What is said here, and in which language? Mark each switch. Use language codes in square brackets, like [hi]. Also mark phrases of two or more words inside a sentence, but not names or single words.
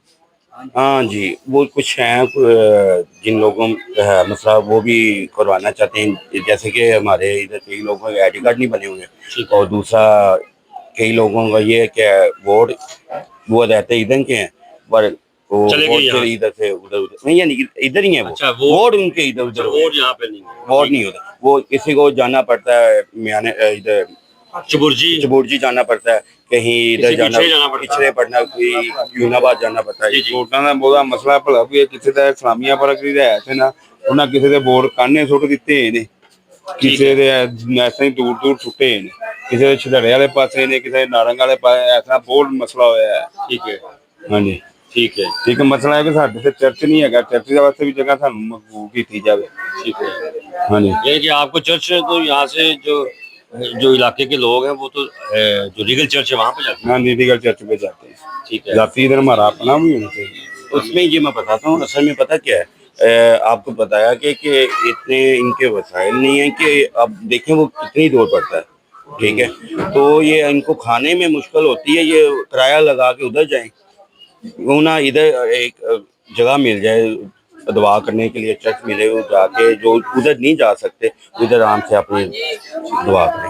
[ur] ہاں جی، وہ کچھ ہیں جن لوگوں مسئلہ وہ بھی کروانا چاہتے ہیں، جیسے کہ ہمارے ادھر کئی لوگوں کے آئی ڈی کارڈ نہیں بنے ہوئے ہیں، اور دوسرا کئی لوگوں کا یہ ہے کہ ووٹ وہ رہتے ادھر کے ہیں، پر وہ چلے گئے ووٹ یہاں پھر سے؟ ادھر سے ادھر نہیں، یعنی ادھر ہی ہیں وہ، اچھا ووٹ ان کے ادھر ادھر اچھا ہوئے ہیں، ووٹ یہاں پہ نہیں ہے، ووٹ نہیں ہوتا، وہ کسی کو جانا پڑتا ہے میانے ادھر چبرجی چبورجی جانا پڑتا ہے، کہیں ادھر کسی جانا پیچھے جانا پڑتا ہے۔ پچھڑے پڑنا، کوئی یون آباد جانا پڑتا ہے۔ جی جی [pa] ਵੋਟਾਂ ਦਾ ਬਹੁਤਾ ਮਸਲਾ ਭਲਾ ਵੀ ਕਿਸੇ ਦਾ ਇਸਲਾਮੀਆ ਪਰਕ ਦੀ ਰਹਿ ਨਾ ਉਹਨਾਂ ਕਿਸੇ ਦੇ ਵੋਟ ਕਾਨੇ ਸੁੱਟ ਦਿੱਤੇ ਨੇ, ਕਿਸੇ ਦੇ ਐਸੇ ਹੀ ਦੂਰ ਦੂਰ ਸੁੱਟੇ ਨੇ, ਕਿਸੇ ਦੇ ਛੜੜੇ ਵਾਲੇ ਪਾਸੇ ਨੇ, ਕਿਸੇ ਦੇ ਨਾਰੰਗ ਵਾਲੇ ਪਾਸੇ, ਐਸਾ ਬਹੁਤ ਮਸਲਾ ਹੋਇਆ ਹੈ। [ur] ٹھیک ہے [pa] ਹਾਂਜੀ [ur] ٹھیک ہے [pa] ਠੀਕ ਮਸਲਾ ਹੈ ਕਿ ਸਾਡੇ ਤੇ ਚਰਚ نہیں ਹੈਗਾ, ਚਰਚ ਦੇ ਵਾਸਤੇ ਵੀ ਜਗ੍ਹਾ ਸਾਨੂੰ ਮਕਬੂਲ ਕੀਤੀ ਜਾਵੇ। [ur] ٹھیک ہے [pa] ਹਾਂਜੀ [ur] یعنی کہ آپ کو چرچ تو یہاں سے جو علاقے کے لوگ ہیں وہ تو جو لیگل چرچ ہے وہاں پہ جاتے ہیں؟ ہاں لیگل چرچ پہ جاتے ہیں، ٹھیک ہے ذاتی ادھر ہمارا اپنا بھی ہونا چاہیے۔ اس میں یہ میں بتاتا ہوں، اصل میں پتہ کیا ہے، آپ کو بتایا کہ اتنے ان کے وسائل نہیں ہیں کہ اب دیکھیں وہ کتنی دور پڑتا ہے، ٹھیک ہے، تو یہ ان کو کھانے میں مشکل ہوتی ہے، یہ کرایہ لگا کے ادھر جائیں، کیوں نہ ادھر ایک جگہ مل جائے دعا کرنے کے لیے، چرچ ملے، وہ جا کے جو ادھر نہیں جا سکتے ادھر آرام سے اپنی دعا کریں۔